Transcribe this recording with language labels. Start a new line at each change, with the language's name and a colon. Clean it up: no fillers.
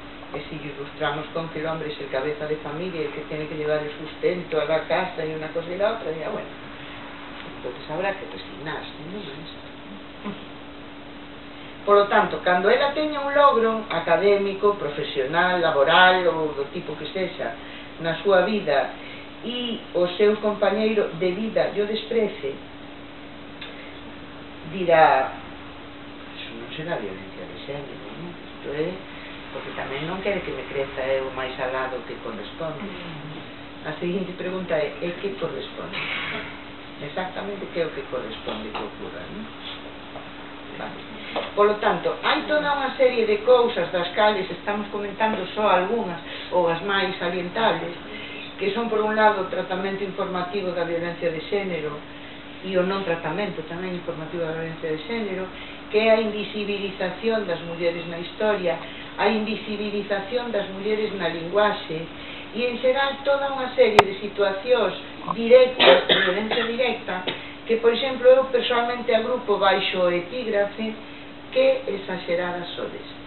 Spanish: E se ilustramos con que el hombre es el cabeza de familia y que tiene que llevar el sustento a la casa y una cosa y la otra, ya bueno, entonces habrá que resignarse,
Galician: non é isto? Por lo tanto, cando ela teña un logro académico, profesional, laboral ou do tipo que sexa na súa vida e o seu compañeiro de vida yo desprece, dirá, iso non será violencia de xénero, non? Isto é porque tamén non quere que me creza eu máis al lado que corresponde. A seguinte pregunta é que corresponde? Exactamente que é o que corresponde que ocurra, non? Vale. Polo tanto, hai toda unha serie de cousas das cales estamos comentando só algunhas ou as máis salientables, que son por un lado o tratamento informativo da violencia de xénero e o non tratamento tamén informativo da violencia de xénero, que é a invisibilización das mulleres na historia, a invisibilización das mulleres na linguaxe e en xeral toda unha serie de situacións directas, de violencia directa, que, por exemplo, eu personalmente agrupo baixo o epígrafe que exageradas sodes.